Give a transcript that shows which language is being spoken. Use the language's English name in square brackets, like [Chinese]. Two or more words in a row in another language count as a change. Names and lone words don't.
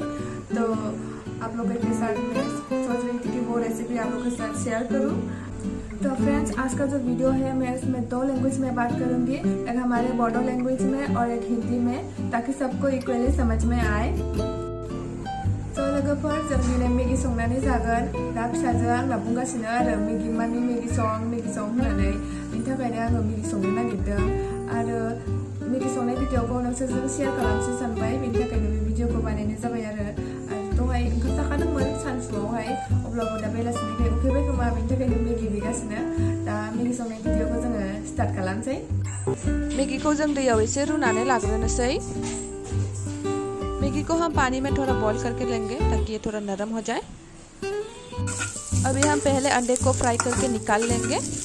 [Hindi] तो आप लोगों के साथ मैं सोच रही थी कि वो रेसिपी आप लोगों के साथ शेयर करूं। तो फ्रेंड्स, आज का जो वीडियो है मैं इसमें 2 लैंग्वेज में बात करूंगी, एक हमारे बोडो लैंग्वेज में और एक हिंदी में, ताकि सबको इक्वली समझ में आए। [Bodo] तो लोगोफोर, जोंनि मैगी संनानै जागोन। दा फिसाजोआ आंना बुंगासिनो आरो मैगी मानि मैगी सं होननानै, बिनि थाखायनो आङो मैगी संनो नागिरदों। आरो मैगी संनाय भिडिअखौ नोंसोरजों शेयार खालामनो सानबाय, बिनि थाखायनो बे भिडिअखौ बानायनाय जाबाय आरो। दहाय ओंखाम जाखादोंमोन सानसुआवहाय, अब्लाबो दा बेलासिनिफ्राय उखैबाय खोमा, बिनि थाखायनो मैगी बिगासिनो। दा मैगी संनाय भिडिअखौ जोङो स्टार्ट खालामसै। मैगीखौ जों दैयाव एसे रुनानै लाग्रोनोसै। [Hindi] मैगी को हम पानी में थोड़ा बॉईल करके लेंगे ताकि ये थोड़ा नरम हो जाए। अभी हम पहले अंडे को फ्राई करके निकाल लेंगे।